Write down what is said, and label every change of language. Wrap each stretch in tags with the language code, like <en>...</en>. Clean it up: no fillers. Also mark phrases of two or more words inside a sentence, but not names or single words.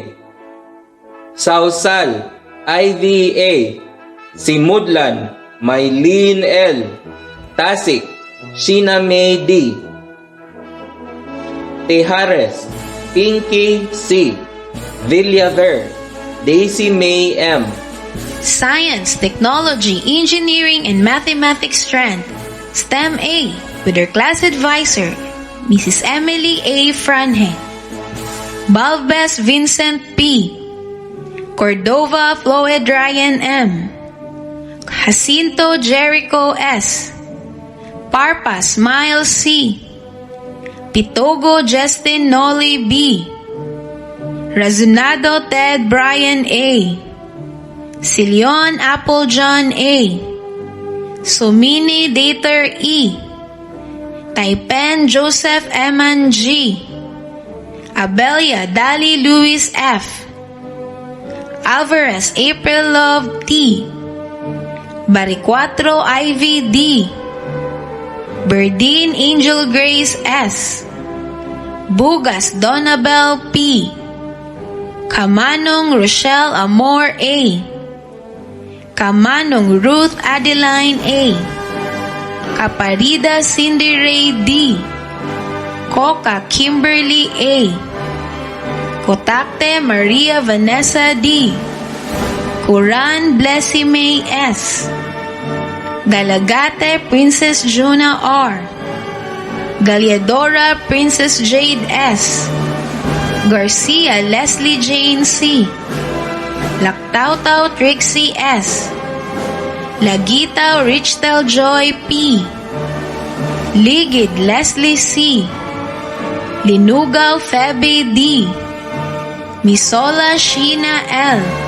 <en>Sausal, Ivy A. Simudlan, Mylene L. Tasik, Sheena May D. Tejares, Pinky C. Villaver, Daisy May M. Science, Technology, Engineering, and Mathematics strand, STEM A, with her class advisor, Mrs. Emily A. Franhe. Balbes Vincent P. Cordova Floyd Ryan M. Jacinto Jericho S. Parpas Miles C. Pitogo Justin Nolly B. Razonado Ted Brian A. Silion Apple John A. Sumini Dater E. Taipen Joseph Eman G. Abelia Dali Louis F. Alvarez April Love T. Baricuatro Ivy D. Berdine Angel Grace S. Bugas Donabel P. Kamanong Rochelle Amor A. Kamanong Ruth Adeline A. Caparida Cindy Ray D. Coca Kimberly A. Kotakte Maria Vanessa D. Kuran Blessy May S. Galagate Princess Juna R. Galiadora Princess Jade S. Garcia Leslie Jane C. Lactautau Trixie S. Lagitaw Richtel Joy P. Ligid Leslie C. Linugaw Febe D. Misola Sheena L.</en>